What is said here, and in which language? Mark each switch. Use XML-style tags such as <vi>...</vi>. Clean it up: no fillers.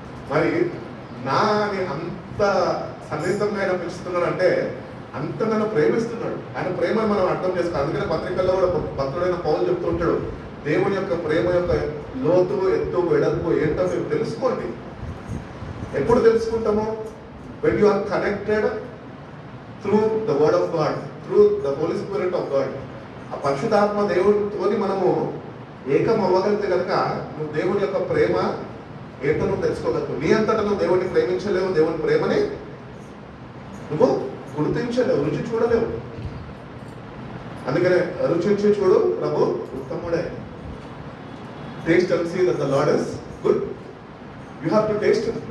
<te>మరి నా అని అంత సన్నిహితంగా ఆయన పిలుస్తున్నాడు అంటే అంత నన్ను ప్రేమిస్తున్నాడు. ఆయన ప్రేమను మనం అర్థం చేసుకోవాలి. అందుకనే పత్రికల్లో కూడా భక్తుడైన పౌలు చెప్తుంటాడు, దేవుని యొక్క ప్రేమ యొక్క లోతు, ఎత్తు, వెడల్పు ఏంటో మీరు తెలుసుకోండి. ఎప్పుడు తెలుసుకుంటామో?</te> <en>when you are connected through the word of God, through the Holy Spirit of God.</en> <te>ఆ పరిశుద్ధాత్మ దేవుడితోని మనము ఏకం అవ్వగలిగితే కనుక నువ్వు దేవుని యొక్క ప్రేమ ఏంటో నువ్వు తెలుసుకోగలవు. నీ అంతటా నువ్వు దేవుడిని ప్రేమించలేవు, దేవుని ప్రేమని నువ్వు గుర్తించలేవు, రుచి చూడలేవు. అందుకనే రుచి చూడు ప్రభు ఉత్తముడే.</te> <en>Taste and see that the lord is good. You have to taste.</en>